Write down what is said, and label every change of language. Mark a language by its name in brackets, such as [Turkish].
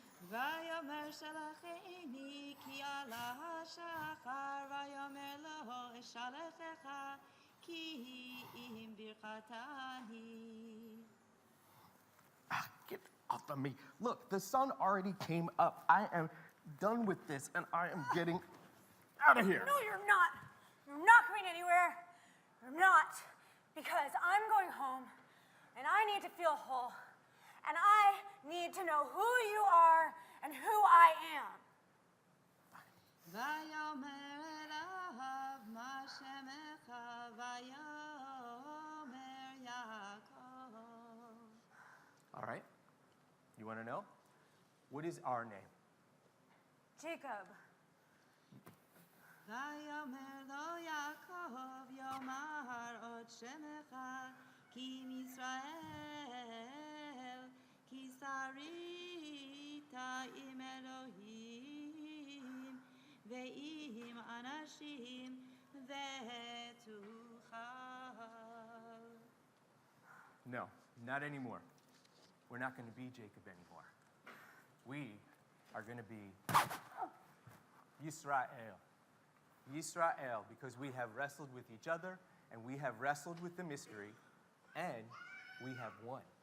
[Hebrew] ויאמר שלחני כי עלה השחר ויאמר לו אשלחך כי אם ברכתני. [English] Get off of me. Look, the sun already came up. I am done with this, and I am getting out of here. No, you're not. You're not going anywhere. You're not. Because I'm going home, and I need to feel whole. And I need to know who you are and who I am. [Hebrew] ויאמר אליו מה שמך ויאמר יעקב. [English] All right. You want to know? What is our name? Jacob. [Hebrew] ויאמר לו יעקב יאמר עוד שמך כי מישראל כי שרית עם אלוהים ועם אנשים ותוכל. [English] No, not anymore. we're not going to be Jacob anymore. We are going to be Yisrael. Yisrael, because we have wrestled with each other, and we have wrestled with the mystery, and we have won.